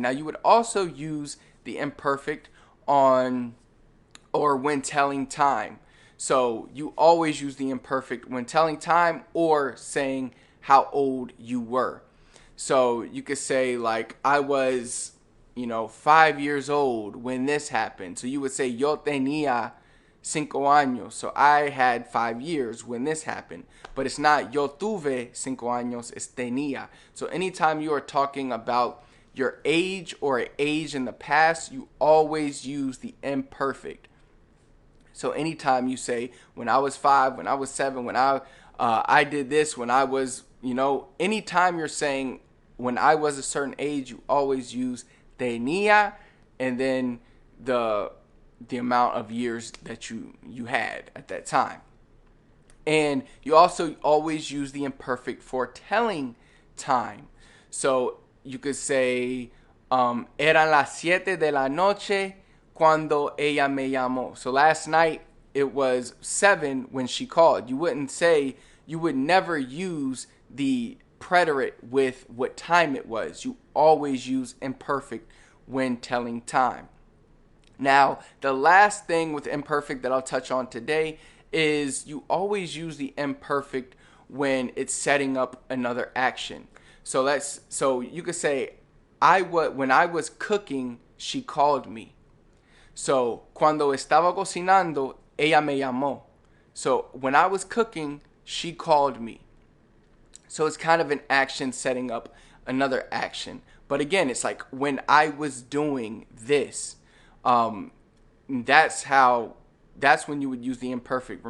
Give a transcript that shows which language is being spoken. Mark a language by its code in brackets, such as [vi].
[en] Now you would also use the imperfect on or when telling time. So you always use the imperfect when telling time or saying how old you were. So you could say like I was, 5 years old when this happened. So you would say [es] yo tenía 5 años. [en] So I had 5 years when this happened. But it's not [es] yo tuve 5 años, [en] it's tenía. So anytime you are talking about your age or an age in the past, you always use the imperfect. So anytime you say when I was 5, when I was 7, when I did this, when I was, anytime you're saying when I was a certain age, you always use tenía and then the amount of years that you had at that time. And you also always use the imperfect for telling time. So you could say [es] eran las 7 de la noche cuando ella me llamó. [en] So last night it was 7 when she called. You would never use the preterite with what time it was. You always use imperfect when telling time. Now, the last thing with imperfect that I'll touch on today is you always use the imperfect when it's setting up another action. So you could say when I was cooking, she called me. [es] So cuando estaba cocinando, ella me llamó. [en] So when I was cooking, she called me. So it's kind of an action setting up another action. But again, it's like when I was doing this. That's when you would use the imperfect.